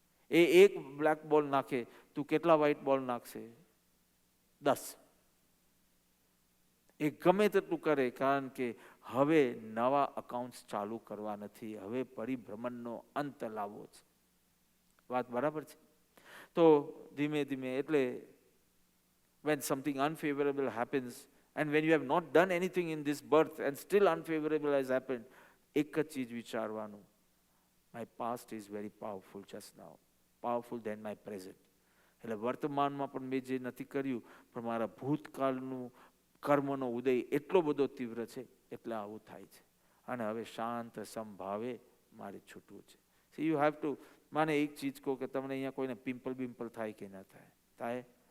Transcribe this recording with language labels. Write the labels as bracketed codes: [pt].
[gu] એ એક બ્લેક બોલ નાખે, તું કેટલા વ્હાઈટ બોલ નાખશે? 10. એ ગમે તેટલું કરે, કારણ કે હવે નવા અકાઉન્ટ્સ ચાલુ કરવા નથી, હવે પરિભ્રમણનો અંત લાવવો છે. વાત બરાબર છે? તો ધીમે ધીમે, એટલે [en] when something unfavorable happens, and when you have not done anything in this birth and still unfavorable has happened, [gu] એક જ ચીજ વિચારવાનું, [en] my past is very powerful just now, powerful than my present. [gu] એટલે વર્તમાનમાં પણ મેં જે નથી કર્યું, પણ મારા ભૂતકાળનું કર્મનો ઉદય એટલો બધો તીવ્ર છે એટલે આવું થાય છે. અને હવે શાંત સંભાવે મારે છૂટવું છે. [en] So you have to. [gu] મને એક ચીજ કહો કે તમને અહીંયા કોઈને પિમ્પલ થાય કે ના થાય? થાય.